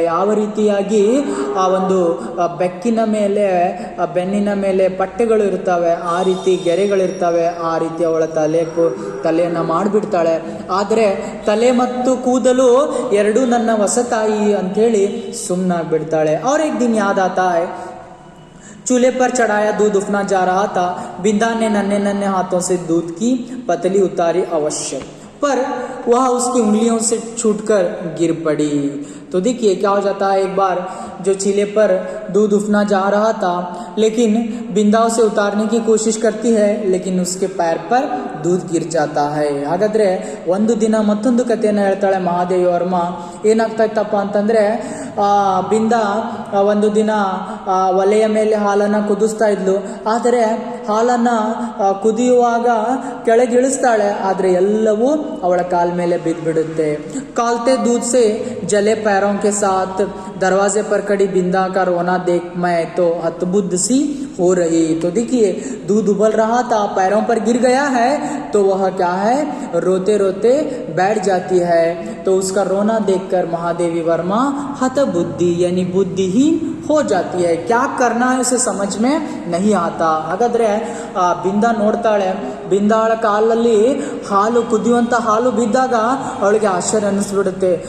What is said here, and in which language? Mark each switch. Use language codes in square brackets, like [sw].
[kn] ಯಾವ ರೀತಿಯಾಗಿ ಆ ಒಂದು ಬೆಕ್ಕಿನ ಮೇಲೆ ಬೆನ್ನಿನ ಮೇಲೆ ಪಟ್ಟೆಗಳು ಇರ್ತವೆ, ಆ ರೀತಿ ಗೆರೆಗಳಿರ್ತವೆ, ಆ ರೀತಿ ಅವಳ ತಲೆಯನ್ನ ಮಾಡಿಬಿಡ್ತಾಳೆ. ಆದರೆ ತಲೆ ಮತ್ತು ಕೂದಲು ಎರಡೂ ನನ್ನ ಹೊಸತಾಯಿ ಅಂಥೇಳಿ ಸುಮ್ಮನಾಗ್ಬಿಡ್ತಾಳೆ. [hi] और एक दिन याद आता है, चूल्हे पर चढ़ाया दूध उफना जा रहा था, बिंदा ने नन्हे नन्हे हाथों से दूध की पतली उतारी अवश्य, पर वह उसकी उंगलियों से छूटकर गिर पड़ी. तो देखिए क्या हो जाता है, एक बार जो चूल्हे पर दूध उफना जा रहा था, लेकिन बिंदा उसे उतारने की कोशिश करती है, लेकिन उसके पैर पर दूध गिर जाता है. [kn] ಹಾಗಾದ್ರೆ ಒಂದು ದಿನ ಮತ್ತೊಂದು ಕಥೆಯನ್ನು ಹೇಳ್ತಾಳೆ ಮಹಾದೇವಿ ವರ್ಮ. ಏನಾಗ್ತಾ ಇತ್ತಪ್ಪ ಅಂತಂದ್ರೆ ಬಿಂದ ಒಂದು ದಿನ ಒಲೆಯ ಮೇಲೆ ಹಾಲನ್ನು ಕುದಿಸ್ತಾ ಇದ್ಲು. ಆದರೆ ಹಾಲನ್ನ ಕುದಿಯುವಾಗ ಕೆಳಗಿಳಿಸ್ತಾಳೆ, ಆದರೆ ಎಲ್ಲವೂ ಅವಳ ಕಾಲ ಮೇಲೆ ಬಿದ್ದುಬಿಡುತ್ತೆ. [hi] ಕಾಲ್ತೆ दूध से जले पैरों के साथ दरवाजे पर खड़ी बिंदा का रोना देख मैं तो हतबुद्ध सी हो रही. तो देखिए दूध उबल रहा था, पैरों पर गिर गया है, तो वह क्या है, रोते रोते बैठ जाती है. तो उसका रोना देखकर महादेवी वर्मा हतबुद्धि यानी बुद्धिहीन हो जाती है. क्या करना है उसे समझ में नहीं आता. [kn] ಹಾಗಾದ್ರೆ ಬಿಂದ ನೋಡ್ತಾಳೆ, ಬಿಂದಾಳ ಕಾಲಲ್ಲಿ ಹಾಲು ಕುದಿಯುವಂತ ಹಾಲು ಬಿದ್ದಾಗ ಅವಳಿಗೆ ಆಶ್ಚರ್ಯ ಅನ್ನಿಸ್ಬಿಡುತ್ತೆ.